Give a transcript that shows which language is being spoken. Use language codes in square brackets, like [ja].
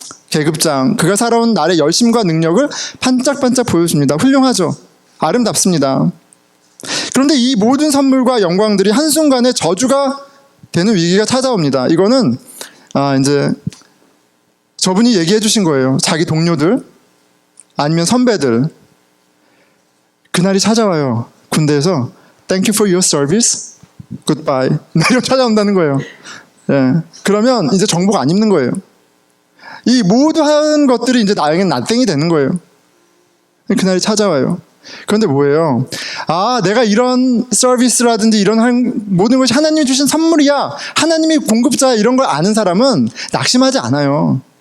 [ko] 계급장, 그가 살아온 날의 열심과 능력을 반짝반짝 보여줍니다. 훌륭하죠. 아름답습니다. 그런데 이 모든 선물과 영광들이 한순간에 저주가 되는 위기가 찾아옵니다. 이거는 이제 저분이 얘기해 주신 거예요. 자기 동료들 아니면 선배들, 그날이 찾아와요. 군대에서 [en] Thank you for your service. Goodbye. [ko] 이렇게 찾아온다는 거예요. 예. 그러면 이제 정복 안 입는 거예요. 이 모든 것들이 이제 나에겐 나땡이 되는 거예요. 그날이 찾아와요. 그런데 뭐예요? 내가 이런 서비스라든지 이런 모든 것이 하나님이 주신 선물이야, 하나님이 공급자야, 이런 걸 아는 사람은 낙심하지 않아요.